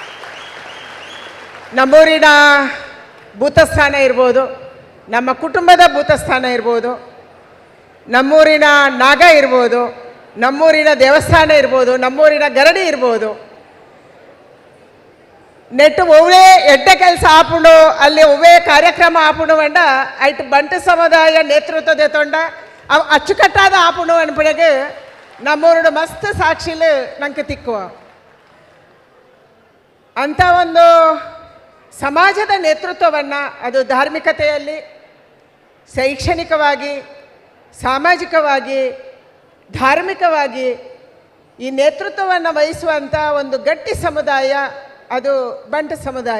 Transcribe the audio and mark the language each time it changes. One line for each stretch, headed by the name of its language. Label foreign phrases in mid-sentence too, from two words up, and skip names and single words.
Kannada: ನಮ್ಮೂರಿನ ಭೂತಸ್ಥಾನ ಇರ್ಬೋದು, ನಮ್ಮ ಕುಟುಂಬದ ಭೂತಸ್ಥಾನ ಇರ್ಬೋದು, ನಮ್ಮೂರಿನ ನಾಗ ಇರ್ಬೋದು, ನಮ್ಮೂರಿನ ದೇವಸ್ಥಾನ ಇರ್ಬೋದು, ನಮ್ಮೂರಿನ ಗರಡಿ ಇರ್ಬೋದು,
Tulu: ನೆಟ್ಟು ಒವ್ವೇ ಎಡ್ಡ ಕೆಲಸ ಆಪುಂಡು ಅಲ್ಲಿ ಒವ್ವೇ ಕಾರ್ಯಕ್ರಮ ಆಪುಂಡು ವಂಡ ಐಟ್ ಬಂಟ ಸಮುದಾಯ ನೇತೃತ್ವದ ತೊಂಡ ಅವು ಅಚ್ಚುಕಟ್ಟಾದ ಆಪುಂಡು ಅನ್ಪಡೆಗೆ ನಮ್ಮೂರುಡು ಮಸ್ತ್ ಸಾಕ್ಷಿಲು ನಂಗೆ ತಿಕ್ಕುವ
Kannada: ಅಂಥ ಒಂದು ಸಮಾಜದ ನೇತೃತ್ವವನ್ನು ಅದು ಧಾರ್ಮಿಕತೆಯಲ್ಲಿ ಶೈಕ್ಷಣಿಕವಾಗಿ ಸಾಮಾಜಿಕವಾಗಿ ಧಾರ್ಮಿಕವಾಗಿ ಈ ನೇತೃತ್ವವನ್ನು ವಹಿಸುವಂಥ ಒಂದು ಗಟ್ಟಿ ಸಮುದಾಯ ಅದು ಬಂಟ ಸಮುದಾಯ.